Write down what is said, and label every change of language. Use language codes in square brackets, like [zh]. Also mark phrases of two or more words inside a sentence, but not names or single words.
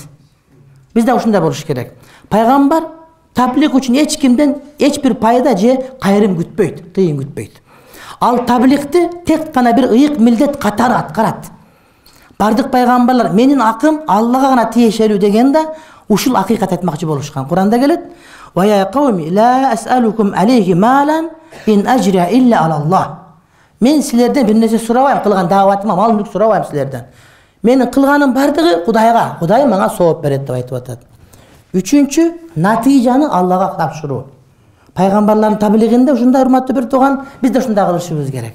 [ky] Бизде ушундай болуш керек. Пайгамбар таблик үчүн эч кимден эч бир пайда же кайрым күтпөйт, тыйын күтпөйт. Ал табликти тек гана бир ыйык милдет катары аткарат. Бардык пайгамбарлар менин акым Аллага гана тиешелүү дегенде ушул акыйкат айтмакчы болушкан. Куранда келет: [ar] "ويا قوم لا أسألكم عليه مالا إن أجري إلا على الله." [ky] Мен силерден бир нерсе сурабайм, кылган даватыма мал мүлк сурабайм силерден. Менин кылганым бардыгы Кудайга, Кудай мага сооп берет деп айтып атат. Үчүнчү, натыйжаны Аллага тапшыруу. Пайгамбарлардын таблигинде ушундай, урматтуу бир тууган, биз да ушундай кылышыбыз керек.